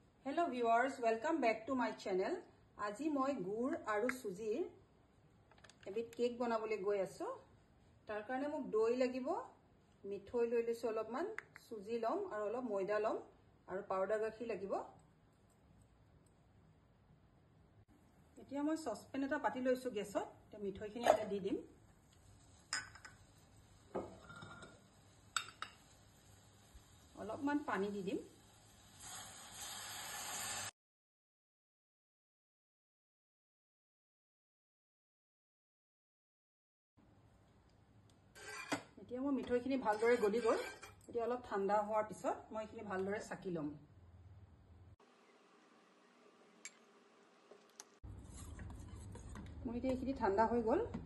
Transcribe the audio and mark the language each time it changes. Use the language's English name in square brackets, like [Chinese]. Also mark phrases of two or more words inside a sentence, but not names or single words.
[English] Hello viewers, welcome back to my channel. [Assamese] আজি মই গুৰ আৰু চুজিৰ এবিধ cake বনাবলৈ গৈ আছোঁ. তাৰ কাৰণে মোক দৈ লাগিব, মিঠৈ লৈ লৈছোঁ অলপমান, চুজি লম আৰু অলপ ময়দা লম আৰু powder গাখীৰ লাগিব. এতিয়া মই saucepan এটা পাতি লৈছোঁ গেছত, তে মিঠৈখিনি এটা দি দিম. অলপমান পানী দি দিম. এতিয়া মই মিঠৈখিনি ভালদৰে গলি গল এতিয়া অলপ ঠাণ্ডা হোৱাৰ পিছত মই এখিনি ভালদৰে সাকি লম মই এতিয়া এখিনি ঠাণ্ডা হৈ গল